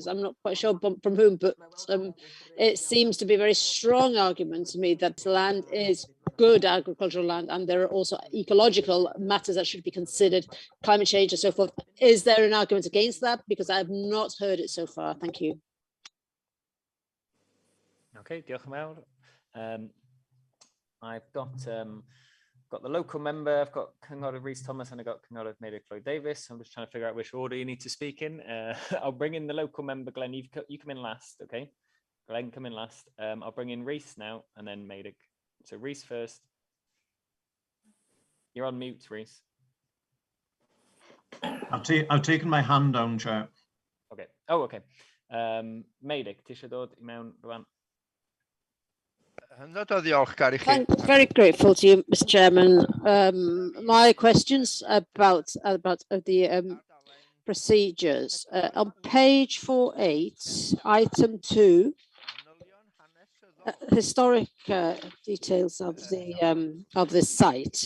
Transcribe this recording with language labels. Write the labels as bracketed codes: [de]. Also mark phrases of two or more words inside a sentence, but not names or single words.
[en] I'm not quite sure from whom, but it seems to be a very strong argument to me that land is good agricultural land, and there are also ecological matters that should be considered, climate change and so forth. Is there an argument against that? Because I have not heard it so far. Thank you. [cy] Okay, diolch yn fawr. [en] I've got the local member, I've got Cynghorydd Rhys Thomas, and I've got Cynghorydd Mary Davis. I'm just trying to figure out which order you need to speak in. I'll bring in the local member, Glenn. You come in last, okay? Glenn, come in last. I'll bring in Rhys now, and then Mary. So Rhys first. You're on mute, Rhys. I've taken my hand down, Chair. Okay. Oh, okay. Mary, [cy] ti eisiau dod I mewn rwan? [en] Very grateful to you, Mr. Chairman. My questions about the procedures on page 48, item 2, historic details of this site.